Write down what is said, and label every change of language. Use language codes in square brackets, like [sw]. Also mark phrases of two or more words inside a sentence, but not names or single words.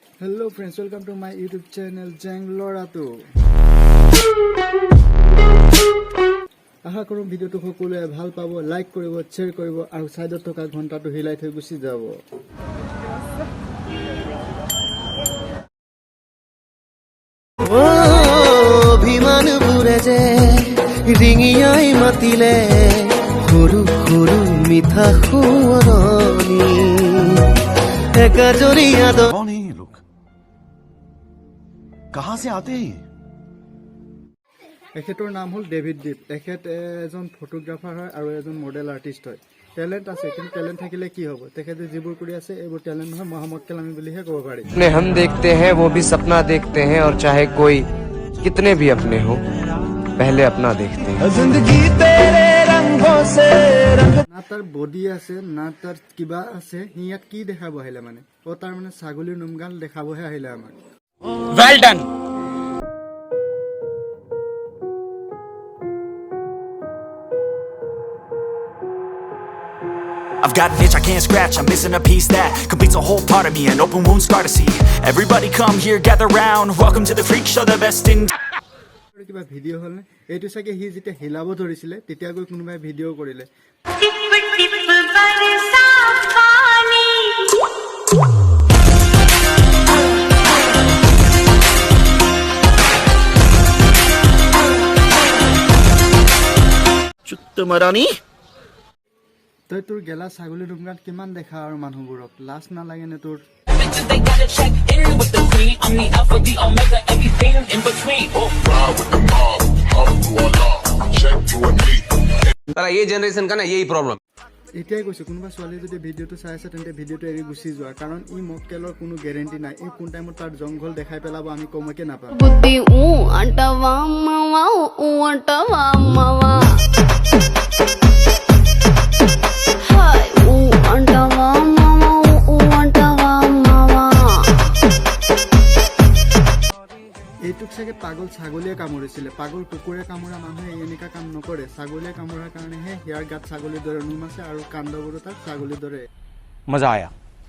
[en] Hello friends, welcome to my YouTube channel Jang Lorato. [as] আশা কৰোঁ ভিডিওটো সকলোৱে ভাল পাব, লাইক কৰিব, শ্বেয়াৰ কৰিব আৰু সাইডত থকা ঘণ্টাটো হিলাই থৈ গুচি যাব। ও অভিমান বুৰে যে ৰিঙিয়াই মাতিলে সৰু সৰু মিঠা সুৱৰণী একাজৰীয়া [hi] कौन है ये लोग कहां से आते हैं [as] এখেতৰ নাম হ'ল ডেভিড দীপ। এখেত এজন ফটোগ্ৰাফাৰ হয় আৰু এজন [en] model artist [as] হয়। টেলেণ্ট আছে, কিন্তু টেলেণ্ট থাকিলে কি হ'ব? তেখেতে যিবোৰ কৰি আছে এইবোৰ টেলেণ্ট নহয়, মহামত কালামী বুলিহে ক'ব পাৰি। [hi] अपने हम देखते हैं वो भी सपना देखते हैं और चाहे कोई कितने भी अपने हो पहले अपना देखते हैं। जिंदगी तेरे रंगों से रंग [as] না তাৰ বডি আছে না তাৰ কিবা আছে, সি ইয়াত কি দেখাব আহিলে মানে? ও তাৰ মানে ছাগলীৰ নোমগাল দেখাবহে আহিলে আমাক। [en] Well done. I've got an itch I can't scratch, I'm missing a piece that completes a whole part of me, an open wound scar to see. Everybody come here, gather round, welcome to the freak show, the best in [as] কিবা ভিডিঅ' হ'ল নে? এইটো চাগে সি যেতিয়া হিলাব ধৰিছিলে তেতিয়া গৈ কোনোবাই ভিডিঅ' কৰিলে। চুত্তমারানি তই তোৰ গেলা ছাগলী নোমগাল কিমান দেখা আৰু মানুহবোৰক লাজ নালাগে নে তোৰ? [hi] तारा ये जनरेशन का ना यही प्रॉब्लम। [as] এতিয়াই কৈছো, কোনোবা ছোৱালী যদি ভিডিঅ'টো চাই আছে তেন্তে ভিডিঅ'টো এৰি গুচি যোৱা, কাৰণ ই মক্কেলৰ কোনো গেৰেণ্টি নাই। এই কোন টাইমত তাৰ জংঘল দেখাই পেলাব আমি কমকে নাপাম। [te] బుద్ధి ఊ అంటవా అమ్మవా ఊ అంటవా అమ్మవా హాయ్ ఊ అంటవా అమ్మవా ఊ అంటవా అమ్మవా [as] এইটোক চাগে পাগল ছাগলীয়ে কামুৰিছিলে। পাগল কুকুৰে কামোৰা মানুহে এনেকুৱা কাম নকৰে। ছাগলীয়ে কামোৰাৰ কাৰণেহে ইয়াৰ গাত ছাগলীৰ দৰে নোম আছে আৰু কাণ্ডবোৰো তাক ছাগলীৰ দৰে। [hi] मजा आया।